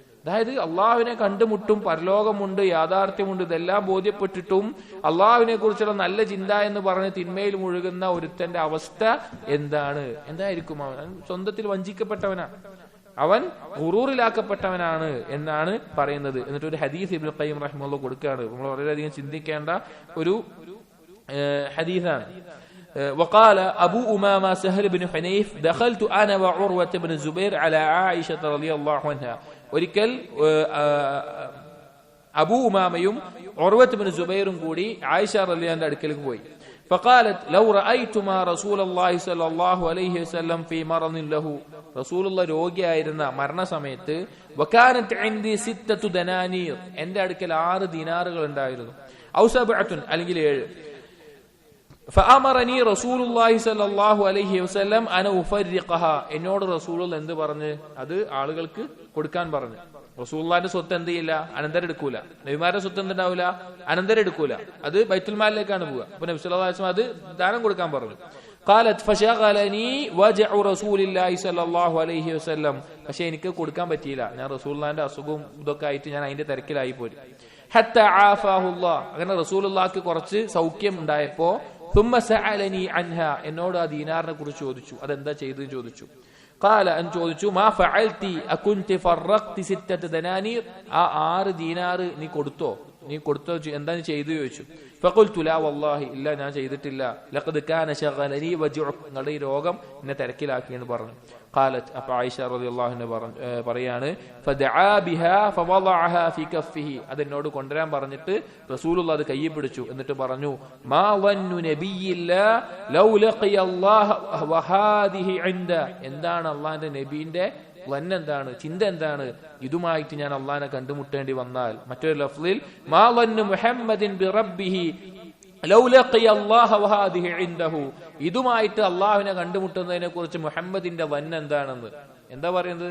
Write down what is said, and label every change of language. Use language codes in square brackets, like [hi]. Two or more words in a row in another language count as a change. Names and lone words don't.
[ml] അതായത് അള്ളാഹുവിനെ കണ്ടുമുട്ടും, പരലോകമുണ്ട്, യാഥാർത്ഥ്യമുണ്ട്, ഇതെല്ലാം ബോധ്യപ്പെട്ടിട്ടും അള്ളാഹുവിനെ കുറിച്ചുള്ള നല്ല ചിന്ത എന്ന് പറഞ്ഞ് തിന്മയിൽ മുഴുകുന്ന ഒരുത്തന്റെ അവസ്ഥ എന്തായിരിക്കും? അവൻ സ്വന്തത്തിൽ വഞ്ചിക്കപ്പെട്ടവനാണ്, അവൻ ഗുറൂറിലാക്കപ്പെട്ടവനാണ് എന്നാണ് പറയുന്നത്. എന്നിട്ട് ഒരു ഹദീസ് ഇബ്നു ഖയ്യിം റഹിമഹുല്ലാഹ് കൊടുക്കുകയാണ്. നമ്മൾ വളരെയധികം ചിന്തിക്കേണ്ട ഒരു ഹദീസാണ്. [ar] وقال أبو أمامة سهل بن حنيف دخلت أنا وعروة بن الزبير على عائشة رضي الله عنها. [ml] ഒരിക്കൽ അബൂ ഉമാമയും ഉർവത്ത് ബിൻ സുബൈറും കൂടി ആയിഷ റളിയല്ലാഹുവിന്റെ അടുക്കലേക്ക് പോയി. [ar] فقالت لو رأيتما رسول الله صلى الله عليه وسلم في مرض له. [ml] റസൂലുള്ള രോഗിയായിരുന്ന മരണസമയത്ത് [ar] وكانت عندي 6 دنانير, [ml] എന്റെ അടുക്കൽ 6 ദിനാറുകൾ ഉണ്ടായിരുന്നു. ഔ 7 അല്ലെങ്കിൽ 7. [ar] فأمرني رسول الله صلى الله عليه وسلم أن أفرقها. [ml] എന്നോട് റസൂലുള്ള എന്ത് പറഞ്ഞു? അത് ആളുകൾക്ക് കൊടുക്കാൻ പറഞ്ഞു. റസൂലുള്ളാഹിന്റെ സ്വത്ത് എന്ത് ചെയ്യില്ല? അനന്തരം എടുക്കൂല. നബിമാരുടെ സ്വത്ത് എന്തുണ്ടാവില്ല? അനന്തരം എടുക്കൂല. അത് ബൈത്തുൽ മാലിലേക്കാണ് പോവുക. അപ്പൊ നബി സല്ലല്ലാഹു അലൈഹി വസല്ലം അത് ദാനം കൊടുക്കാൻ പറഞ്ഞു. [ar] قالت فشغلني وجع رسول الله صلى الله عليه وسلم. [ml] പക്ഷെ എനിക്ക് കൊടുക്കാൻ പറ്റിയില്ല. ഞാൻ റസൂലുള്ളാഹിന്റെ അസുഖവും ഇതൊക്കെ ആയിട്ട് ഞാൻ അതിന്റെ തിരക്കിലായി പോയി. [ar] حتى عافاه الله. [ml] അങ്ങനെ റസൂലുള്ളാഹിക്ക് കുറച്ച് സൗഖ്യം ഉണ്ടായപ്പോ [ar] ثم سألني عنها. [ml] എന്നോട് ആ ദീനാറിനെ കുറിച്ച് ചോദിച്ചു. അതെന്താ ചെയ്തതെന്ന് ചോദിച്ചു. قال അൻ ചോദിച്ചു [ar] ما فعلت أكنت فرقت 6 دنانير. [ml] ആ 6 ദീനാർ നീ കൊടുത്തോ എന്താ നീ ചെയ്തു ചോദിച്ചു. [ar] فقلت لا والله [ml] ഇല്ല, ഞാൻ ചെയ്തിട്ടില്ല. [ar] لقد كان شغلني وجعك. [ml] നിങ്ങളുടെ ഈ രോഗം എന്നെ തിരക്കിലാക്കി എന്ന് പറഞ്ഞു. قالت അപ്പൊ ആയിഷ റളിയല്ലാഹു അൻഹ പറയാണ് [ar] فدعا بها فوضعها في كفه. [ml] അതെന്നോട് കൊണ്ടുവരാൻ പറഞ്ഞിട്ട് റസൂലുള്ളാഹി അത് കയ്യിൽ പിടിച്ചു. എന്നിട്ട് പറഞ്ഞു [ar] ما ظن نبي الله لو لقي الله وهذه عنده. [ml] എന്താണ് അല്ലാഹുവിന്റെ നബിയുടെ എന്താണ് ചിന്ത, എന്താണ് ഇതുമായിട്ട് ഞാൻ അള്ളാഹിനെ കണ്ടുമുട്ടേണ്ടി വന്നാൽ? മറ്റൊരു ലഫ്ളിൽ [ar] ما ظن محمد بربه لو لقي الله وهذه عنده. [ml] ഇതുമായിട്ട് അള്ളാഹുവിനെ കണ്ടുമുട്ടുന്നതിനെ കുറിച്ച് മുഹമ്മദിന്റെ എന്താണെന്ന് എന്താ പറയുന്നത്?